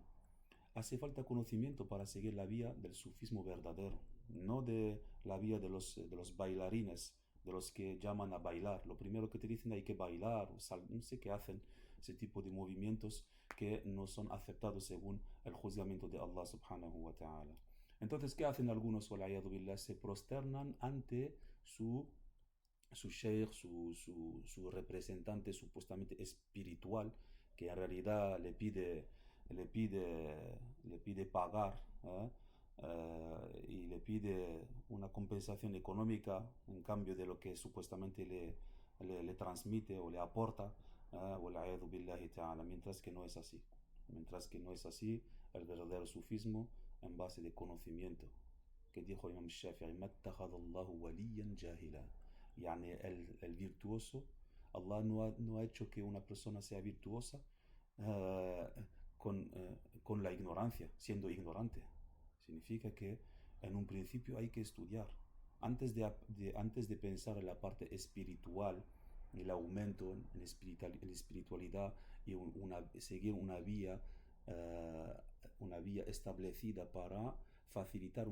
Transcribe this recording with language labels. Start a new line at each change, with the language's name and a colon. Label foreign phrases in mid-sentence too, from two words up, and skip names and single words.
Spanish: Hace falta conocimiento para seguir la vía del sufismo verdadero, no de la vía de los bailarines, de los que llaman a bailar. Lo primero que te dicen hay que bailar, no sé qué hacen, ese tipo de movimientos que no son aceptados según el juzgamiento de Allah
Arabic: سبحانه وتعالى.
Spanish: Entonces, ¿qué hacen algunos? Billah, se prosternan ante su sheikh, su representante supuestamente espiritual, que en realidad le pide pagar y le pide una compensación económica en cambio de lo que supuestamente le transmite o le aporta, mientras que no es así. Mientras que no es así, el verdadero sufismo en base de conocimiento. Que dijo Imam Shafi'i,
Arabic: ما اتخذ الله وليا جاهلا.
Spanish: Yani el virtuoso, Allah no ha hecho que una persona sea virtuosa uh, con la ignorancia, siendo ignorante. Significa que en un principio hay que estudiar. Antes de pensar en la parte espiritual el aumento en espiritualidad y seguir una vía establecida para facilitar